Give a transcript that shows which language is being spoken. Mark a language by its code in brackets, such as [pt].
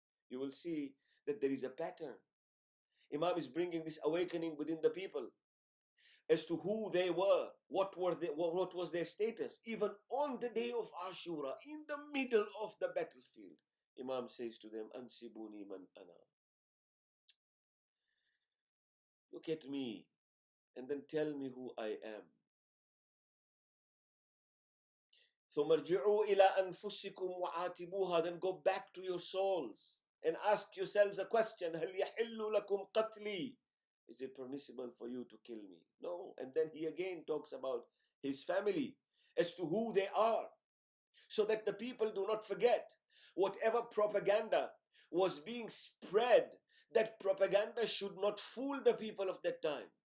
[en] You will see that there is a pattern. Imam is bringing this awakening within the people as to who they were, what was their status. Even on the day of Ashura, in the middle of the battlefield, Imam says to them, [ar] Ansibuni man ana. [en] Look at me and then tell me who I am. [ar] ثم ارجعوا إلى أنفسكم وعاتبوها. [en] Then go back to your souls and ask yourselves a question. [ar] هل يحل لكم قتلي? [en] Is it permissible for you to kill me? No. And then he again talks about his family as to who they are, so that the people do not forget. Whatever propaganda was being spread, that propaganda should not fool the people of that time.